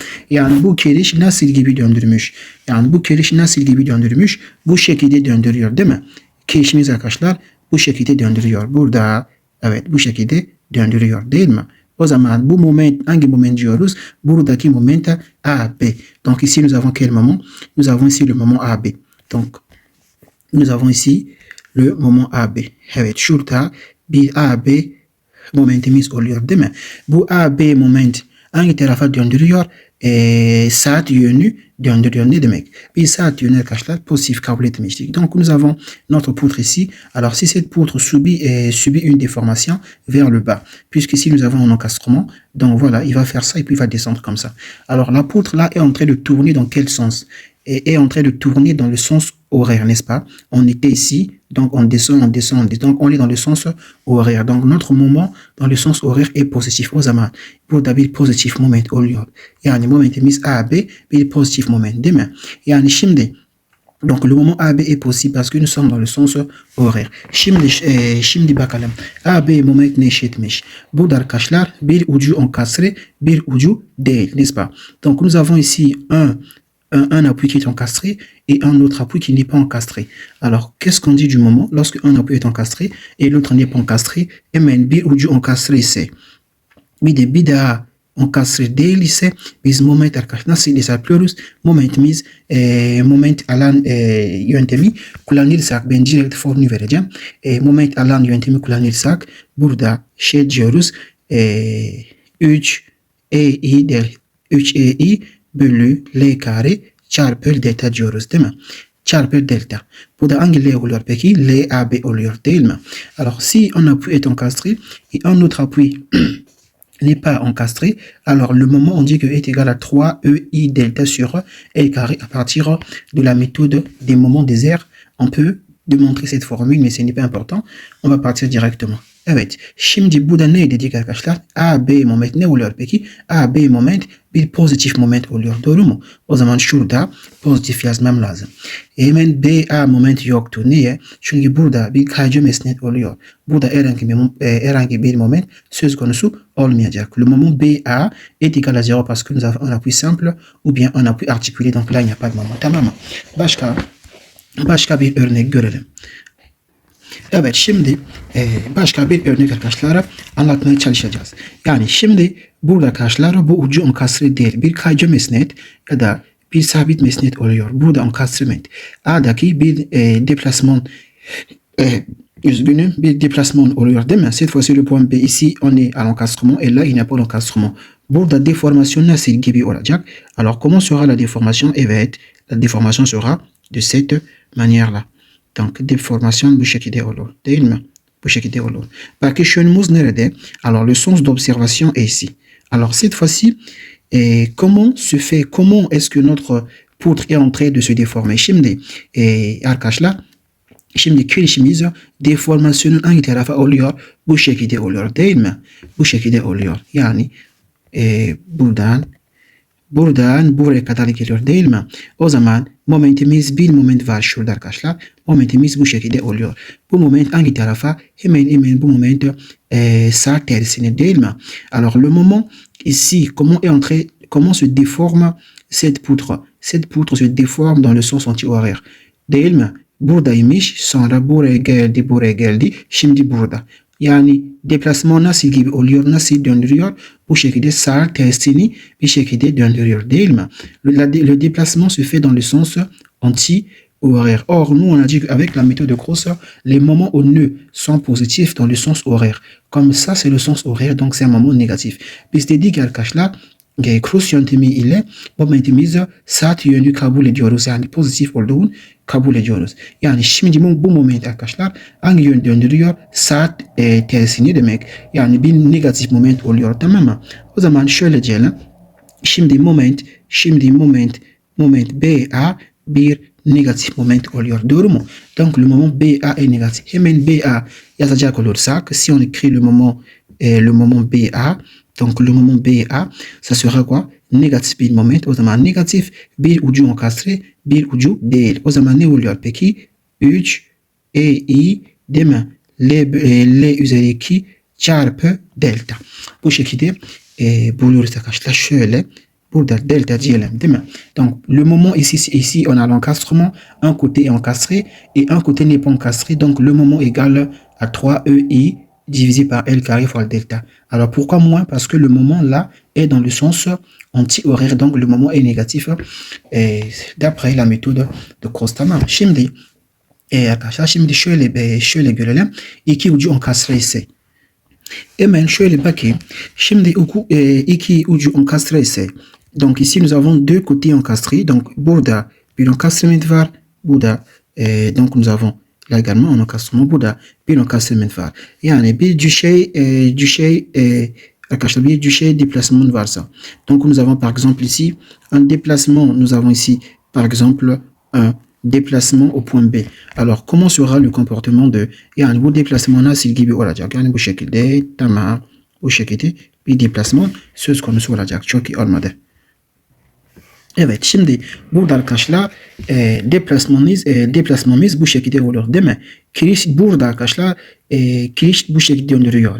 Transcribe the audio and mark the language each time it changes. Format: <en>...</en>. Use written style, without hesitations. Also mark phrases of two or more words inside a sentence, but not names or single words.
<tr>Yani bu kiriş nasıl gibi döndürmüş? Yani bu kiriş nasıl gibi döndürmüş? Bu şekilde döndürüyor değil mi? Kirişimiz arkadaşlar bu şekilde döndürüyor. Burada evet bu şekilde döndürüyor değil mi? O zaman bu moment hangi moment diyoruz? Buradaki momenta AB.</tr> <fr>Donc ici nous avons quel moment? Nous avons ici le moment AB. Donc nous avons ici le moment AB.</fr> <tr>Evet şurada bir AB momentimiz oluyor değil mi? Bu AB moment hangi tarafa döndürüyor? Saat yönü döndürüyor. Ne demek? Bir saat yönü arkadaşlar pozitif kabul etmiştik.</tr> <fr>Donc nous avons notre poutre ici. Alors si cette poutre subit une déformation vers le bas, puisque ici nous avons un encastrement, donc voilà, il va faire ça et puis il va descendre comme ça. Alors la poutre là est en train de tourner dans quel sens? Est en train de tourner dans le sens horaire, n'est-ce pas? On était ici, donc on descend, donc on est dans le sens horaire. Donc notre moment dans le sens horaire est positif.</fr> <tr>O zaman burada bir pozitif moment oluyor. Yani momentimiz AB bir pozitif moment değil mi? Yani şimdi</tr> <fr>donc le moment AB est possible parce que nous sommes dans le sens horaire.</fr> <tr>Şimdi bakalım. AB moment ne eşitmiş? Burada arkadaşlar bir ucu enkastre, bir ucu değil,</tr> <fr>n'est-ce pas? Donc nous avons ici un appui qui est encastré et un autre appui qui n'est pas encastré. Alors, qu'est-ce qu'on dit du moment lorsque un appui est encastré et l'autre n'est pas encastré?</fr> <tr>Hemen bir ucu encastré ise bir daha encastré değil ise biz moment arkadaşlar nasıl hesaplıyoruz? Moment alan yöntemi kullanırsak ben direkt formülü vereceğim. Moment alan yöntemi kullanırsak burada şey diyoruz 3EI bölü L kare çarpı delta diyoruz değil mi? Çarpı delta. Bu da hangi L oluyor peki? LAB oluyor değil mi?</tr> <fr>Alors si un appui est encastré et un autre appui n'est pas encastré, alors le moment on dit que est égal à 3EI delta sur L carré à partir de la méthode des moments des aires. On peut démontrer cette formule mais ce n'est pas important. On va partir directement.</fr> <tr>Evet. Şimdi burada ne dedik arkadaşlar? AB moment ne oluyor peki? AB moment bir pozitif moment oluyor. Doğru mu? O zaman şurada pozitif yazmam lazım. Hemen BA moment yoktu. Niye? Çünkü burada bir kaycı mesnet oluyor. Burada herhangi bir moment söz konusu olmayacak.</tr> <fr>Le moment BA est égal à 0 parce que nous avons un appui simple ou bien un appui articulé. Donc là il n'y a pas de moment.</fr> <tr>Tamam mı? Başka bir örnek görelim. Evet şimdi başka bir örnek arkadaşlar anlatmaya çalışacağız. Yani şimdi burada arkadaşlar bu ucu enkastre değil bir kaycı mesnet ya da bir sabit mesnet oluyor. Burada encastrement. A'daki bir déplasement bir déplasement oluyor değil mi?</tr> <fr>Cette fois-ci le point B ici on est à l'encastrement et là il n'y a pas d'encastrement.</fr> <tr>Burada déformation nasıl gibi olacak?</tr> <fr>Alors comment sera la déformation? Evet la déformation sera de cette manière-là. Donc déformation</fr> <tr>bu şekilde olur değil mi? Bu şekilde olur. Bakış yönümüz nerede?</tr> <fr>Alors le sens d'observation est ici. Alors cette fois-ci comment est-ce que notre poutre est en train de se déformer?</fr> <tr>Şimdi arkadaşlar şimdi kirişimiz deformasyonun hangi tarafa oluyor? Bu şekilde oluyor değil mi? Bu şekilde oluyor. Yani buradan buraya kadar geliyor değil mi? O zaman momentimiz bir moment var şurada arkadaşlar. Momentimiz bu şekilde oluyor. Bu moment hangi tarafa? Hemen bu moment sağ tersine değil mi?</tr> <fr>Alors le moment ici comment est en train comment se déforme cette poutre? Cette poutre se déforme dans le sens anti-horaire.</fr> <tr>Değil mi? Buradaymış, sonra buraya geldi, şimdi burada. Yani deplasman nasıl gibi oluyor, nasıl döndürüyor? Bu şekilde sağ tersini bir şekilde döndürüyor, değil mi?</tr> <fr>Le déplacement se fait dans le sens anti-horaire. Or, nous, on a dit qu'avec la méthode de Cross, les moments au nœud sont positifs dans le sens horaire. Comme ça, c'est le sens horaire, donc c'est un moment négatif.</fr> <tr>Biz dedik ki arkadaşlar, Cross yöntemi ile momentimizi saat yönü kabul ediyoruz. Yani pozitif olduğunu kabul ediyoruz. Yani şimdi bu moment arkadaşlar hangi yön döndürüyor? Saat tersini demek. Yani bir negatif moment oluyor, tamam mı? O zaman şöyle diyelim. Şimdi moment BA bir negatif moment oluyor. Doğru mu?</tr> <fr>Donc le moment BA est négatif.</fr> <tr>Hemen BA yazacak olursak,</tr> <fr>si on écrit le moment BA, donc le moment BA, ça sera quoi?</fr> <tr>Négatif bir moment. O zaman negatif bir ucu enkastre, bir ucu değil. O zaman ne oluyor peki? 3 EI değil mi? L üzeri 2 çarpı delta. Bu şekilde buluyoruz arkadaşlar. Şöyle burada delta diyelim, değil mi?</tr> <fr>Donc le moment ici on a l'encastrement, un côté est encastré et un côté n'est pas encastré. Donc le moment égale à 3 EI divisé par L carré fois le delta. Alors pourquoi moins? Parce que le moment là est dans le sens anti-horaire, donc le moment est négatif d'après la méthode de Cross-Tamam.</fr> <tr>Şimdi arkadaşlar şimdi şöyle görelim. İki ucu enkastre ise hemen şöyle bakayım. Şimdi iki ucu enkastre ise,</tr> <fr>donc ici nous avons deux côtés encastrés.</fr> <tr>Donc burada bir encastrement var.</tr> <fr>Burada donc nous avons là également un encastrement.</fr> <tr>Burada bir encastrement var. Yani bir arkadaşlar bir düşey déplacement varsa.</tr> <fr>Donc nous avons par exemple ici un déplacement. Nous avons ici par exemple un déplacement au point B. Alors comment sera le comportement de</fr> <tr>yani bu déplacement nasıl gibi olacak? Yani bu şekilde, tamam, bu şekilde bir déplacement söz konusu olacak. Çok iyi olmadı. Evet, şimdi burada arkadaşlar deplasmamız bu şekilde oluyor, değil mi? Kiriş burada arkadaşlar kiriş bu şekilde döndürüyor.</tr>